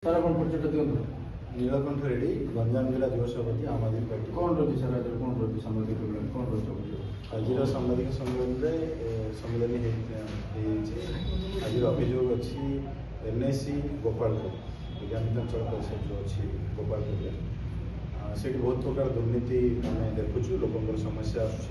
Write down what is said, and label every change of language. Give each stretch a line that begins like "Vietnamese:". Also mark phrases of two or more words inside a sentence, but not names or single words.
Odia: ସାର୍ ଆପଣ ପରିଚୟଟା ଦିଅନ୍ତୁ।
Hindi: नीलकंठ रेड्डी गंजाम जिला युव सभापति आम आदमी पार्टी।
Odia: କ'ଣ ରହିଛି ସାର୍ ଆଜି କ'ଣ ରହିଛି ସାମ୍ବାଦିକ ସମ୍ମିଳନୀ କ'ଣ ରହିଛି ଅଭିଯୋଗ? ଆଜିର ସାମ୍ବାଦିକ ସମ୍ମିଳନୀ ହେଇଛି। ଆଜିର ଅଭିଯୋଗ ଅଛି ଏନ୍ଏସି ଗୋପାଳପୁର ବିଜ୍ଞାପିତ ଅଞ୍ଚଳ ପରିଷଦ ଯେଉଁ ଅଛି ଗୋପାଳପୁରରେ ସେଠି ବହୁତ ପ୍ରକାର ଦୁର୍ନୀତି ଆମେ ଦେଖୁଛୁ, ଲୋକଙ୍କର ସମସ୍ୟା ଆସୁଛି।